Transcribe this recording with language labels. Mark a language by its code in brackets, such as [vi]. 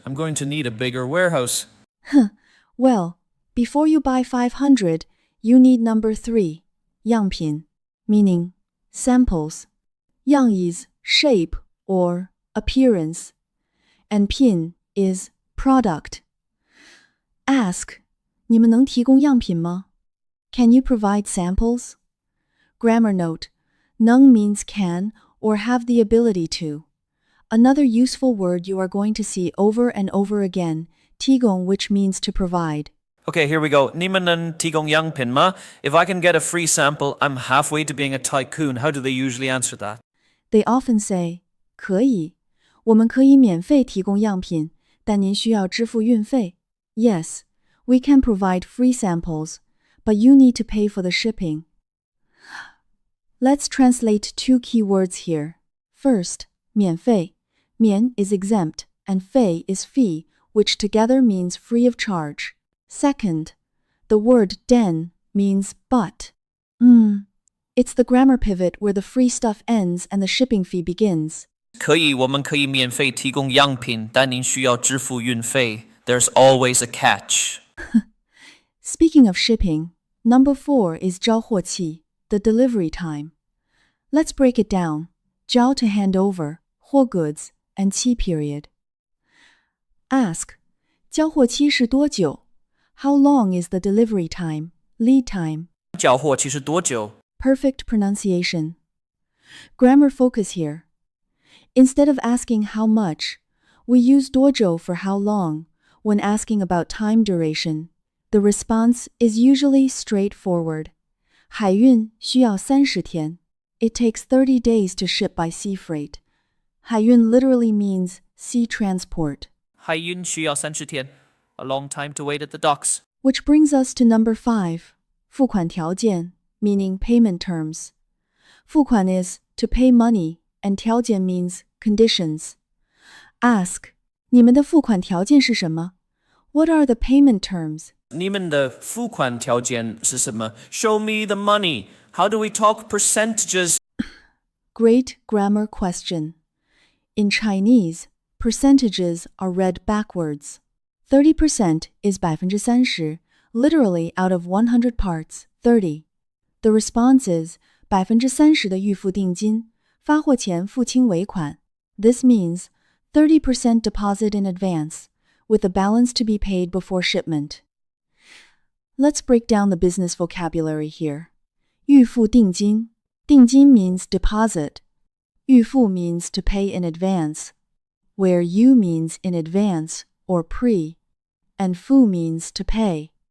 [en] I'm going to need a bigger warehouse. Well, before you buy 500, you need number 3, 样品, meaning samples. 样 is shape or appearance, and 品 is product. [zh] Ask, 你们能提供样品吗? [en] Can you provide samples? Grammar note, 能 means can or have the ability to. Another useful word you are going to see over and over again, 提供, which means to provide. Okay, here we go. [zh] 你们能提供样品吗? [en] If I can get a free sample, I'm halfway to being a tycoon. How do they usually answer that? They often say, [zh] 可以，我们可以免费提供样品，但您需要支付运费. [en] Yes, we can provide free samples, but you need to pay for the shipping. Let's translate 2 key words here. First, 免费. 免 is exempt, and 费 is fee, which together means free of charge. Second, the word den means but. It's the grammar pivot where the free stuff ends and the shipping fee begins. [zh] 可以，我们可以免费提供样品，但您需要支付运费. [en] There's always a catch. Speaking of shipping, number 4 is 交货期, the delivery time. Let's break it down. 交 to hand over, 货 goods, and 期 period. [zh] Ask, 交货期是多久? [en] How long is the delivery time, lead time? [zh] 交货期是多久? [en] Perfect pronunciation. Grammar focus here. Instead of asking how much, we use 多久 for how long when asking about time duration. The response is usually straightforward. [zh] 海运需要30天. [en] It takes 30 days to ship by sea freight. 海运 literally means sea transport. [zh] 海运需要30天, [en] a long time to wait at the docks. Which brings us to number 5, 付款条件, meaning payment terms. 付款 is to pay money, and 条件 means conditions. [zh] Ask, 你们的付款条件是什么? [en] What are the payment terms? [zh] 你们的付款条件是什么? [en] Show me the money. How do we talk percentages? Great grammar question. In Chinese, percentages are read backwards. 30% is 30%, literally out of 100 parts, 30. The response is [zh] 30%的预付定金，发货前付清尾款. [en] This means 30% deposit in advance, with the balance to be paid before shipment. Let's break down the business vocabulary here. [zh] 预付定金. [en] 定金 means deposit. 预付 means to pay in advance, where you means in advance or pre, and 付 means to pay.